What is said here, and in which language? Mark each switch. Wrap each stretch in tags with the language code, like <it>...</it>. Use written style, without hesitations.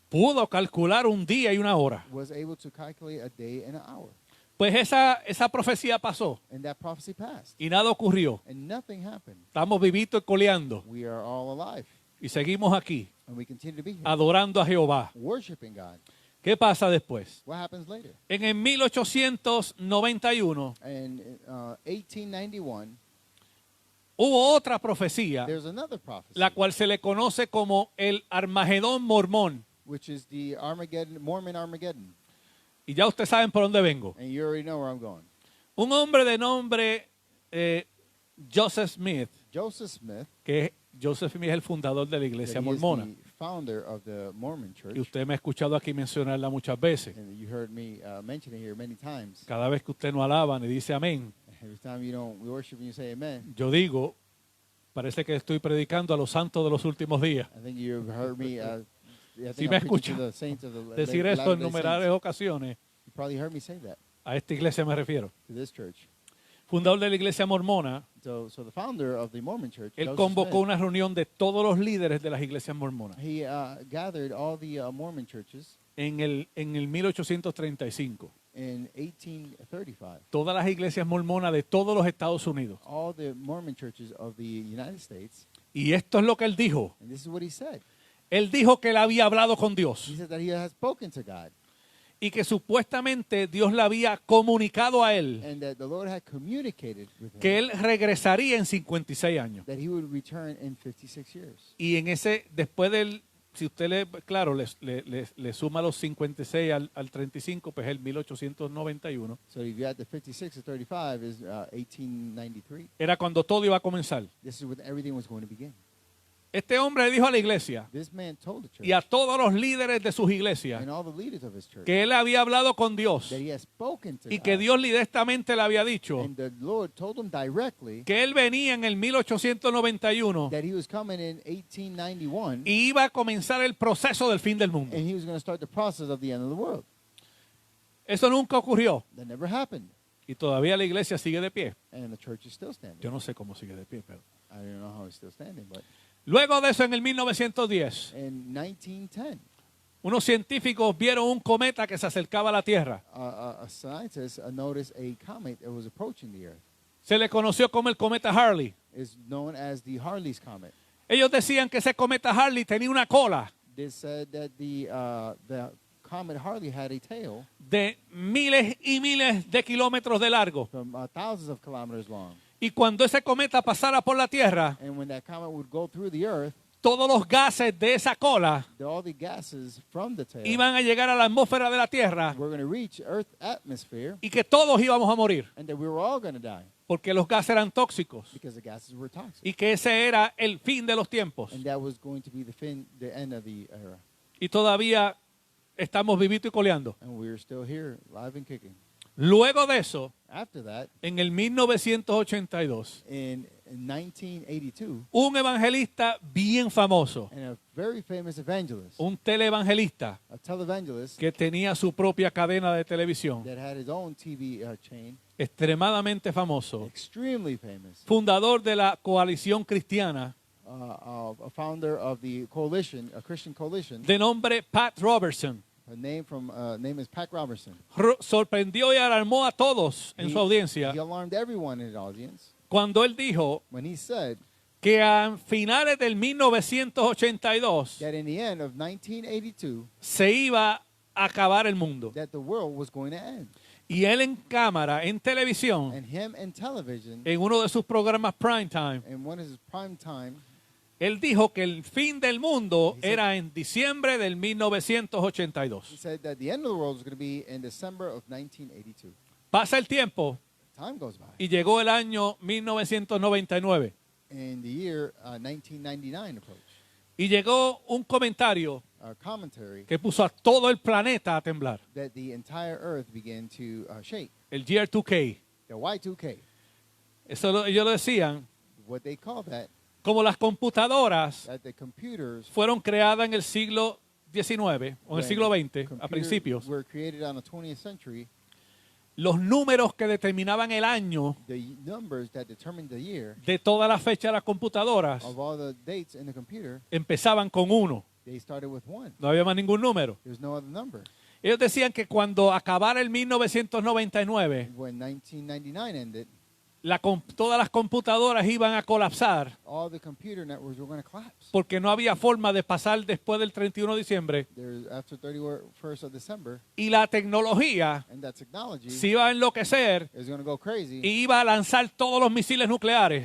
<es>pudo calcular un día y una hora.</es> <en>was able to calculate a day and an hour.</en> <es>Pues esa profecía pasó</es> <en>And that prophecy passed.</en> <es>y nada ocurrió.</es> <en>And nothing happened.</en> <es>Estamos vivitos y coleando</es> <en>We are all alive.</en> <es>y seguimos aquí</es> <en>And we continue to be here.</en> <es>adorando a Jehová.</es> <en>Worshiping God.</en> <es>¿Qué pasa después?</es> <en>What happens later?</en> <es>En el 1891</es> <en>In 1891,</en> <es>hubo otra profecía,</es> <en>there's another prophecy,</en> <es>la cual se le conoce como el Armagedón mormón.</es> <en>which is the Mormon Armageddon.</en> <es>Y ya ustedes saben por dónde vengo.</es> <en>And you already know where I'm going.</en> <es>Un hombre de nombre Joseph Smith,</es> <en>Joseph Smith,</en> <es>que Joseph Smith es el fundador de la</es> <en>that</en> <es>iglesia</es> <en>he is</en> <es>mormona.</es> <en>the founder of the Mormon Church.</en> <es>Y usted me ha escuchado aquí mencionarla muchas veces.</es> <en>And you heard me mention it here many times.</en> <es>Cada vez que usted no alaba ni dice amén,</es> <en>Every time you don't worship and you say amen,</en> <es>yo digo, parece que estoy predicando a los santos de los últimos días.</es> <en>I think you've heard me. I</en> <es>Si</es> <en>think</en> <es>me</es> <en>I'm preaching</en> <es>escucha</es> <en>to the saints of the</en> <es>decir esto en</es> <en>Latter-day</en> <es>numerables</es> <en>Saints.</en> <es>ocasiones,</es> <en>You probably heard me say that</en> <es>a esta iglesia me refiero.</es> <en>to this church.</en> <es>Fundador de la iglesia mormona,</es> <en>So the founder of the Mormon Church,</en> <es>él</es> <en>Joseph</en> <es>convocó</es> <en>Smith,</en> <es>una reunión de todos los líderes de las iglesias mormonas</es> <en>he gathered all the Mormon churches</en> <es>en el 1835.</es> <en>in 1835.</en> <es>Todas las iglesias mormonas de todos los Estados Unidos.</es> <en>All the Mormon churches of the United States.</en> <es>Y esto es lo que él dijo.</es> <en>And this is what he said.</en> <es>Él dijo que él había hablado con Dios</es> <en>He said that he has spoken to God</en> <es>y que supuestamente Dios le había comunicado a él</es> <en>and that the Lord had communicated with him</en> <es>que él regresaría en 56 años.</es> <en>that he would return in 56 years.</en> <es>Y en ese, después del, si usted le suma los 56 al 35, pues el 1891,</es> <en>So if you add the 56 to 35 is 1893.</en> <es>era cuando todo iba a comenzar.</es> <en>This is when everything was going to begin.</en> <es>Este hombre le dijo a la iglesia</es> <en>This man told the church</en> <es>y a todos los líderes de sus iglesias</es> <en>and all the leaders of his church</en> <es>que él había hablado con Dios</es> <en>that he has spoken to</en> <es>y que</es> <en>God.</en> <es>Dios directamente le había dicho</es> <en>And the Lord told him directly</en> <es>que él venía en el 1891</es> <en>that he was coming in 1891</en> <es>y iba a comenzar el proceso del fin del mundo.</es> <en>and he was going to start the process of the end of the world.</en> <es>Eso nunca ocurrió</es> <en>That never happened.</en> <es>y todavía la iglesia sigue de pie.</es> <en>And the church is still standing.</en> <es>Yo no sé cómo sigue de pie, pero</es> <en>I don't know how it's still standing, but</en> <es>luego de eso, en el 1910,</es> <en>in 1910,</en> <es>unos científicos vieron un cometa que se acercaba a la Tierra.</es> <en>a scientist noticed a comet that was approaching the Earth.</en> <es>Se le conoció como el cometa Halley.</es> <en>It's known as the Halley's Comet.</en> <es>Ellos decían que ese cometa Halley tenía una cola</es> <en>They said that the comet Halley had a tail</en> <es>de miles y miles de kilómetros de largo.</es> <en>from thousands of kilometers long.</en> <es>Y cuando ese cometa pasara por la Tierra,</es> <en>And when that comet would go through the Earth,</en> <es>todos los gases de esa cola</es> <en>all the gases from the tail</en> <es>iban a llegar a la atmósfera de la Tierra</es> <en>were going to reach Earth atmosphere,</en> <es>y que todos íbamos a morir</es> <en>and that we were all going to die</en> <es>porque los gases eran tóxicos</es> <en>because the gases were toxic.</en> <es>y que ese era el fin de los tiempos.</es> <en>And that was going to be the end of the era.</en> <es>Y todavía estamos vivitos y coleando.</es> <en>And we're still here, live and kicking.</en> <es>Luego de eso,</es> <en>After that,</en> <es>en el 1982,</es> <en>in 1982,</en> <es>un evangelista bien famoso,</es> <en>and a very famous evangelist,</en> <es>un televangelista</es> <en>a televangelist</en> <es>que tenía su propia cadena de televisión,</es> <en>that had his own TV chain,</en> <es>extremadamente famoso,</es> <en>extremely famous,</en> <es>fundador de la coalición cristiana,</es> <en>a founder of the coalition, a Christian coalition.</en> <es>de nombre Pat Robertson,</es> <en>Her name is Pat Robertson.</en> <es>sorprendió y alarmó a todos en su audiencia</es> <en>He alarmed everyone in the audience</en> <es>cuando él dijo</es> <en>when he said</en> <es>que a finales del 1982</es> <en>that in the end of 1982,</en> <es>se iba a acabar el mundo.</es> <en>that the world was going to end.</en> <es>Y él en cámara, en televisión,</es> <en>And him in television,</en> <es>en uno de sus programas prime time,</es> <en>in one of his prime time,</en> <es>él dijo que el fin del mundo</es> <en>He said-</en> <es>era en diciembre del</es> <en>he</en> <es>1982.</es> <en>said that the end of the world was going to be in December of 1982.</en> <es>Pasa el tiempo</es> <en>Time goes by.</en> <es>y llegó el año 1999</es> <en>And the year 1999 approached.</en> <es>y llegó un comentario</es> <en>A commentary</en> <es>que puso a todo el planeta a temblar.</es> <en>that the entire earth began to shake.</en> <es>El Year 2K.</es> <en>The Y2K,</en> <es>Ellos lo decían</es> <en>what they call that</en> <es>como las computadoras</es> <en>the computers</en> <es>fueron creadas en el siglo XIX o en el</es> <en>when</en> <es>siglo XX, a</es> <en>computers</en> <es>principios.</es> <en>were created on the 20th century.</en> <es>Los números que determinaban el año</es> <en>The numbers that determined the year</en> <es>de toda la fecha de las computadoras</es> <en>of all the dates in the computer,</en> <es>empezaban con 1.</es> <en>they started with 1.</en> <es>No había más ningún número.</es> <en>There's no other number.</en> <es>Ellos decían que cuando acabara el 1999,</es> <en>When 1999 ended,</en> <es>todas las computadoras iban a colapsar</es> <en>all the computer networks were going to collapse.</en> <es>porque no había forma de pasar después del 31 de diciembre</es> <en>There's after 31st of December,</en> <es>y la tecnología</es> <en>and that technology</en> <es>se iba a enloquecer</es> <en>is going to go crazy,</en> <es>y iba a lanzar todos los misiles nucleares</es>